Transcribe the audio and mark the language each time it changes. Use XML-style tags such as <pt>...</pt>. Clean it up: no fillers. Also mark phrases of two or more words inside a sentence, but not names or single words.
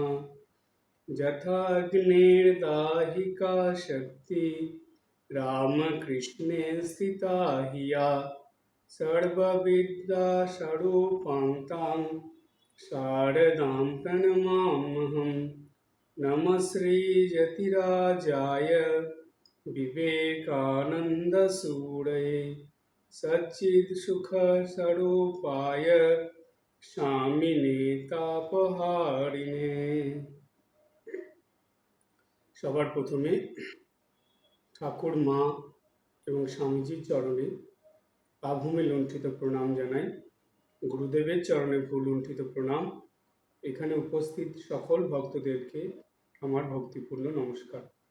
<sa>यथाग्निर्दाहिका शक्ति रामकृष्णे स्थिता हिया सर्वविद्यास्वरूपां तां शारदां प्रणमाम्यहम्। नमः श्रीयतिराजाय विवेकानन्दसूरये सच्चित्सुखस्वरूपाय स्वामिने तापहारिणे।</sa> <bn>সবার প্রথমে ঠাকুর মা এবং স্বামীজির চরণে আভূমি লুণ্ঠিত প্রণাম জানাই। গুরুদেবের চরণে ভুল লুণ্ঠিত প্রণাম। এখানে উপস্থিত সকল ভক্তদেরকে আমার ভক্তিপূর্ণ নমস্কার।</bn>